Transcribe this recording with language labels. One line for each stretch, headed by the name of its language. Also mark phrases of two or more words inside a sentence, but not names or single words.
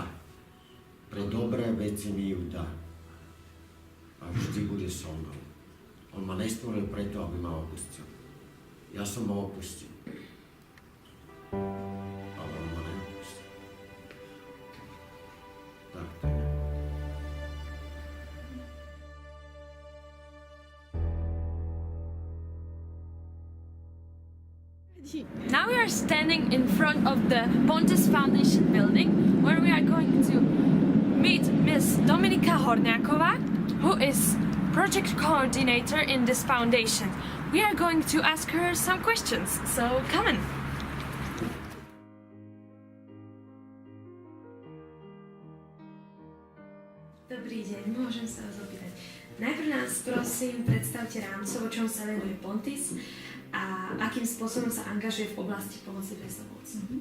Slovak: Pre dobré veci mi ju dá. A vždy bude so mnou. On ma nestvoril preto, aby ma opustil. Ja som ho opustil. Ale on ma neopustil. Tak to je.
English: Now we are standing in front of the Pontes Foundation building where we are going to meet Miss Dominika Horňáková, who is project coordinator in this foundation. We are going to ask her some questions, so come on.
Slovak: Dobrý deň, môžem sa vás opýtať. Najprv nás prosím predstavte rámcovo, čom sa venuje Pontis a akým spôsobom sa angažuje v oblasti pomoci bezdomovcom.